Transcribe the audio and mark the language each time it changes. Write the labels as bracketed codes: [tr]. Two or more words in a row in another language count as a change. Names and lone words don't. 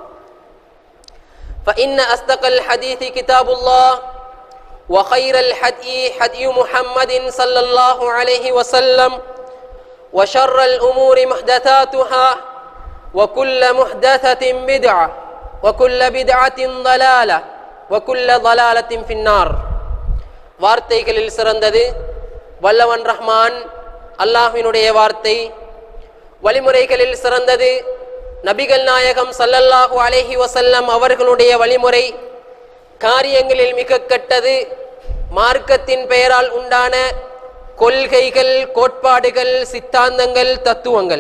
[ar] فإن أصدق الحديث كتاب الله، وخير الهدي هدي محمد صلى الله عليه وسلم، وشر الأمور محدثاتها، وكل محدثة بدعة، وكل بدعة ضلالة، وكل ضلالة في النار. [ta] வார்த்தைகளில் சிறந்தது வல்லவன் ரஹ்மான் அல்லாஹ்வினுடைய வார்த்தை. வழிமுறைகளில் சிறந்தது நபிகள் நாயகம் [ar] صلى الله عليه وسلم [ta] அவர்களுடைய வழிமுறை. காரியங்களில் மிக கெட்டது மார்க்கத்தின் பெயரால் உண்டான கொள்கைகள், கோட்பாடுகள், சித்தாந்தங்கள், தத்துவங்கள்.